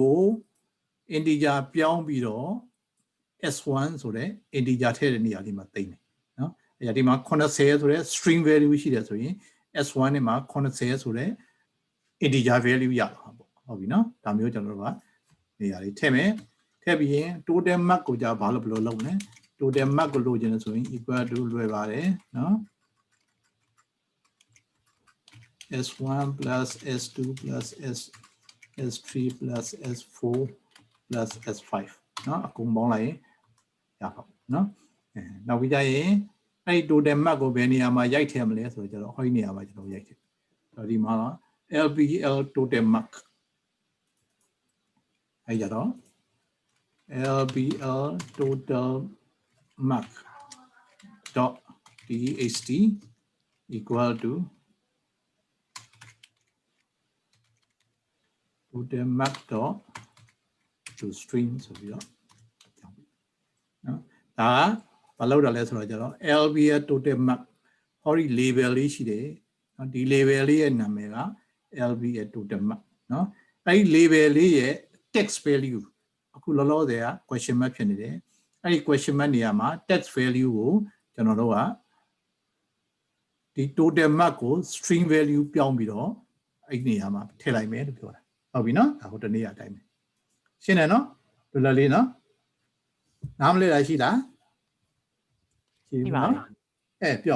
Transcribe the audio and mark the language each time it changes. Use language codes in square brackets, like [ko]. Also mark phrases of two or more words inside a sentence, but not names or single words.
[my] ကို integer ပြောင်းပြီးတော့ s1 ဆိုတဲ့ integer ထည့်တဲ့နေရာလေးမှာသိမ်းတယ်နော်အဲ့ဒီမှာ80ဆိုတဲ့ [en] string value [my] ရှိတယ်ဆိုရင် s1 နဲ့မှာ80ဆိုတဲ့ [en] integer value [my] ရတာပေါ့ဟုတ်ပြီနော်ဒါမျိုးကျွန်တော်တို့ကနေရာလေးထည့်မယ်ထည့်ပြီးရင် [en] total mark [my] ကိုကြာဘာလို့ဘယ်လိုလုပ်မလဲ [en] total mark [my] ကိုလိုချင်တယ်ဆိုရင် [en] equal to [my] လွယ်ပါတယ်နော် [en] s1 plus s2 plus s3 plus s4 plus s5 [my] နော်အကုန်ပေါင်းလိုက်ရင်ရပါဘူးနော်နောက်ပြီးကြရင်အဲ့ဒီ [en] total mark [my] ကိုဘယ်နေရာမှာရိုက်ထည့်မလဲဆိုတော့ကျွန်တော်ဟိုဒီနေရာမှာကျွန်တော်ရိုက်ထည့်ဒီမှာ [en] LBL total mark [my] အဲ့ကြတော့ [en] LBL total mark dot text equal to total mark dot to string [my] ဆိုပြီးတော့နော်ဒါဘာလို့တာလဲဆိုတော့ကျတော့ LBL [en] total mark [my] ဟောဒီ label လေးရှိတယ်နော်ဒီ label လေးရဲ့နာမည်က [en] LBL total mark [my] နော်အဲ့ဒီ label လေး ရဲ့ [en] text value [my] အခုလောလောဆယ်က [en] question mark [my] ဖြစ်နေတယ်အဲ့ဒီ [en] question mark [my] နေရာမှာ [en] text value [my] ကိုကျွန်တော်တို့ကဒီ [en] total mark [my] ကို [en] string value [my] ပြောင်းပြီးတော့အဲ့ဒီနေရာမှာထည့်လိုက်မယ်လို့ပြောတာဟုတ်ပြီနော်ဒါဟိုတနေ့အတိုင်းပဲရှင်းတယ်နော်လွယ်လွယ်လေးနော်နားမလည်တာရှိလားရှိပါဘူးပြော